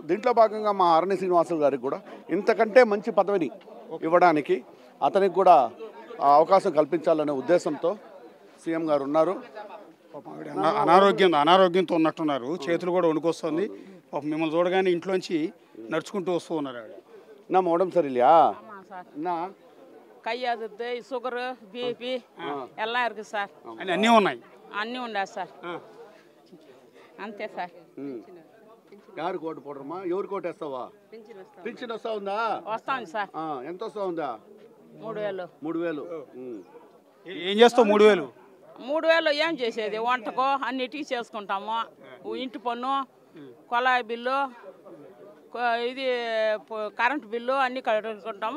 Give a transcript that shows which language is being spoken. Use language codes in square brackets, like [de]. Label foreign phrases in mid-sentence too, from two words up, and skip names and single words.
[te] దీంట్లో భాగంగా మా ఆరణి శ్రీనివాసులు గారికి కూడా ఇంతకంటే మంచి పదవిని ఇవ్వడానికి అతనికి కూడా అవకాశం కల్పించాలనే ఉద్దేశంతో సీఎం గారు ఉన్నారు. అనారోగ్యంతో ఉన్నట్టున్నారు, చేతులు కూడా వణుకొస్తుంది. మిమ్మల్ని చూడగానే ఇంట్లోంచి నడుచుకుంటూ వస్తూ ఉన్నారు. నా మోడం సరిలియా నా [ta] கை அதிர்த்து சுகரு பிபி எல்லாம் இருக்கு சார். [te] అన్నీ ఉన్నాయి. అన్నీ ఉన్నాయి సార్. అంతే సార్. [ta] யாருக்கு ஓட்டு போடுறோமா? [te] ఎవరికి ఓటు వేస్తావా? పింఛన్ వస్తా ఉందా? వస్తాను సార్. ఎంత వస్తా ఉందా? 3000. 3000. ఏం చేస్తావు 3000? 3000 ఏం చేసేది? వంటకో అన్నిటికీ చేసుకుంటాము. ఇంటి పన్ను, కొలాయి బిల్లు, ఇది కరెంటు బిల్లు అన్నీ కట్టుకుంటాము.